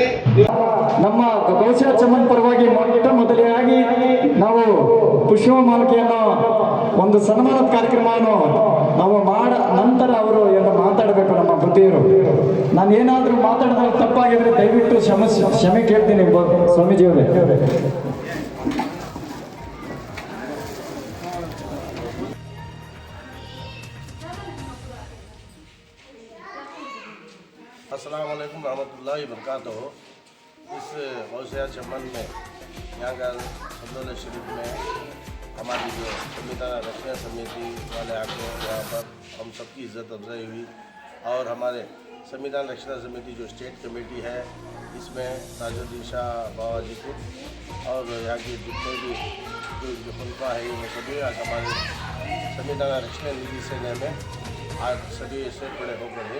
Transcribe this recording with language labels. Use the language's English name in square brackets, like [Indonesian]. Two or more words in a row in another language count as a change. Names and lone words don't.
[Kannada] ನಮ್ಮ ಗೌಸಿಯಾ ಚಮನ್ ಪರವಾಗಿ ಮೊದಲಿಗೆ ನಾವು ಪುಷ್ಪಮಾಲಿಕೆಯನ್ನು ಒಂದು ಸನ್ಮಾನದ ಕಾರ್ಯಕ್ರಮವನ್ನು ನಾವು ನಂತರ ಅವರು ಎಲ್ಲ ಮಾತಾಡಬೇಕು. ನಮ್ಮ ಬುದ್ಧಿಯರು ನಾನು ಏನಾದರೂ ಮಾತಾಡಿದಾಗ ತಪ್ಪಾಗಿದ್ರೆ ದಯವಿಟ್ಟು ಕ್ಷಮೆ ಕೇಳ್ತೀನಿ ಸ್ವಾಮೀಜಿಯವರೇ. [Arabic] السلام عليكم ورحمة الله وبركاته. [Hindi] इस गौसिया चमन में यहाँ का अब्दुल्ला शरीफ में हमारी जो संविधान रक्षण समिति वाले आके यहाँ पर हम सबकी इज्जत अफजाई हुई और हमारे संविधान रक्षण समिति जो [English] State Committee [Hindi] है इसमें ताजुद्दीन शाह बाबा जी को और यहाँ की जितने भी जो खुलफा है ये सभी आज हमारे संविधान रक्षण निधि सेना में आज सभी इससे बड़े होकर हैं।